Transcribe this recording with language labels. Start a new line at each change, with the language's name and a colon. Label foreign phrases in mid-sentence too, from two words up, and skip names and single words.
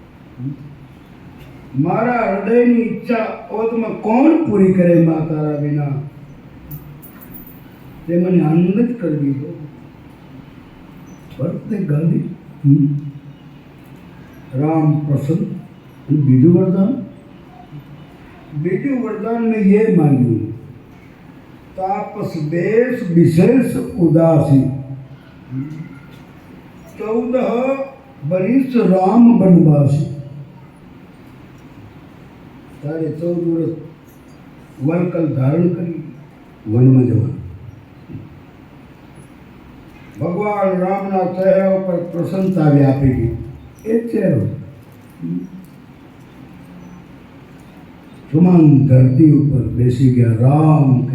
Gujarati: મારા હૃદયની ઈચ્છા ઓતમાં કોણ પૂરી કરે માં તારા વિના? તે મને આનંદ જ કરી દીધો. ભરતને ગાદી. રામ પ્રસન્ન. બીજું વરદાન મેં ये मांग्યું,
Awadhi: तापस देश विशेष उदासी. 14 बरिस राम बनवासी.
Gujarati: તારે 14 વર્ષ વનકલ ધારણ કરી વનમાં જવાનું. ભગવાન રામના ચહેરા ઉપર પ્રસન્નતા વ્યાપી ગઈ. એ ચહેરો સુમંત ધરતી ઉપર બેસી ગયા. રામ કહે.